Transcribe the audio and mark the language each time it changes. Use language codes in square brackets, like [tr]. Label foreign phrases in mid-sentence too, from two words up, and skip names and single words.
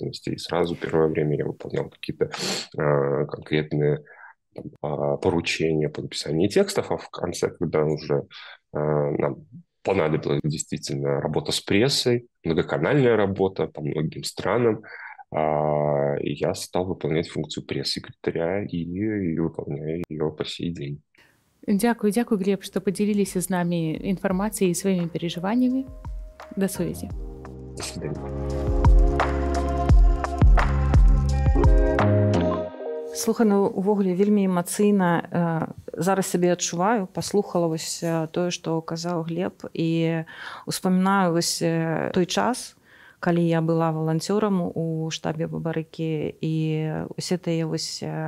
[ru] И сразу первое время я выполнял какие-то конкретные поручения по написанию текстов, а в конце, когда уже нам понадобилась действительно работа с прессой, многоканальная работа по многим странам, и я стал выполнять функцию пресс-секретаря и выполняю ее по сей день. Дякую, Глеб, что поделились с нами информацией и своими переживаниями. До связи. До свидания. [be] Слухай, ну, увогуле вельмі эмацыйна зараз сябе адчуваю, паслухала вось тое, што казаў Глеб, і успамінаю вось той час, калі я была валанцёрам у штабе Бабарыкі, і усе тыя вось